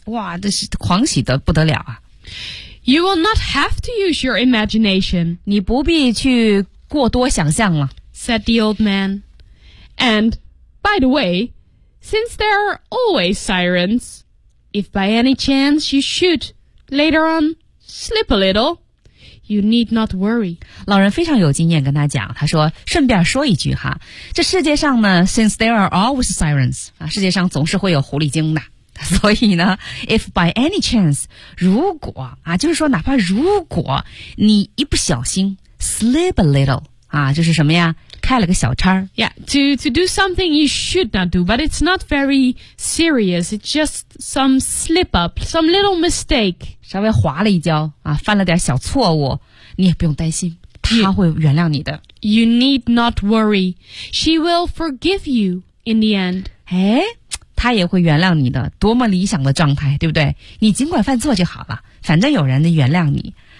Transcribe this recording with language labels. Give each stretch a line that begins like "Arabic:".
Chinese: 哇，这是狂喜得不得了啊。
English: You will not have to use your imagination.
Chinese: 你不必去过多想象了，
English: said the old man. And, by the way, since there are always sirens, if by any chance you should, later on, slip a little, you need not worry.
Chinese: 老人非常有经验跟他讲，他说，顺便说一句哈，这世界上呢，
English: since there are always sirens,
Chinese: 啊，世界上总是会有狐狸精的。所以呢
English: if by any chance,
Chinese: 如果，啊，就是说哪怕如果你一不小心
English: Slip a little,
Chinese: 啊，就是什么呀？开了个小差。
English: Yeah, to do something you should not do, but it's not very serious. It's just some slip up, some little mistake.
Chinese: 稍微滑了一跤，啊，犯了点小错误，你也不用担心，他会原谅你的。
English: You need not worry. She will forgive you in the end.
Chinese: 哎，他也会原谅你的，多么理想的状态，对不对？你尽管犯错就好了，反正有人能原谅你。